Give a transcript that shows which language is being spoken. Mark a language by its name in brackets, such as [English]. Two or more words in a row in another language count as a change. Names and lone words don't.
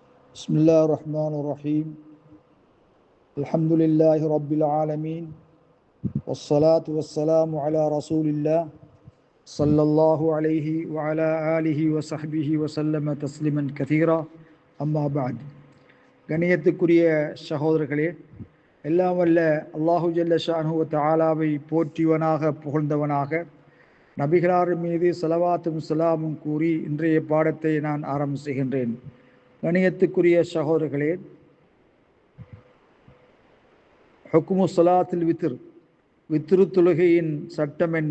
[Arabic] بسم الله الرحمن الرحيم الحمد لله رب العالمين والصلاة والسلام على رسول الله صلى الله عليه وعلى آله وصحبه وسلم تسليما كثيرا أما بعد [Tamil] கணியத்துக்குரிய சகோதரர்களே, எல்லாம் வல்ல [Arabic] الله جل شأنه وتعالى [Tamil] போற்றியவனாக புகழ்ந்தவனாக நபிகளார் மீது ஸலவாத்தும் ஸலாமும் கூறி இன்றைய பாடத்தை நான் ஆரம்பம் செய்கின்றேன். கணியத்துக்குரிய சகோதரர்களே, [Arabic] حكم صلاة الوتر [Tamil] தொழுகையின் சட்டம் என்ன?